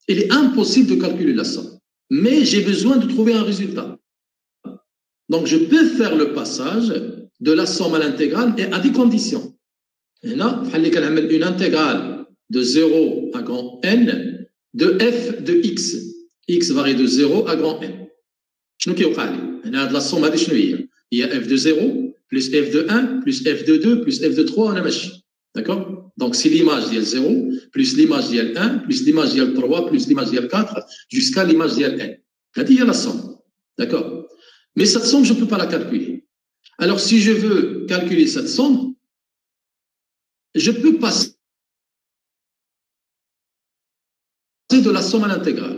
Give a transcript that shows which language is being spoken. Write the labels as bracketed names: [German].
[French] Il est impossible de calculer la somme. Mais j'ai besoin de trouver un résultat. Donc, je peux faire le passage de la somme à l'intégrale et à des conditions. Maintenant, il fallait qu'elle ait une intégrale de 0 à grand N de f de x. X varie de 0 à grand N. [Arabic] شنو كيوقع لي؟ هنا هاد [French] لا سوم [Arabic] هادي شنو هي؟ [French] f de 0 plus f de 1 plus f de 2 plus f de 3 [Arabic] وانا ماشي. [French] D'accord? Donc, c'est l'image ديال 0 plus l'image ديال 1 plus l'image ديال 3 plus l'image ديال 4 jusqu'à l'image ديال n. [Arabic] هادي هي [French] la somme. D'accord? Mais cette somme, je ne peux pas la calculer. Alors, si je veux calculer cette somme, je peux passer de la somme à l'intégrale.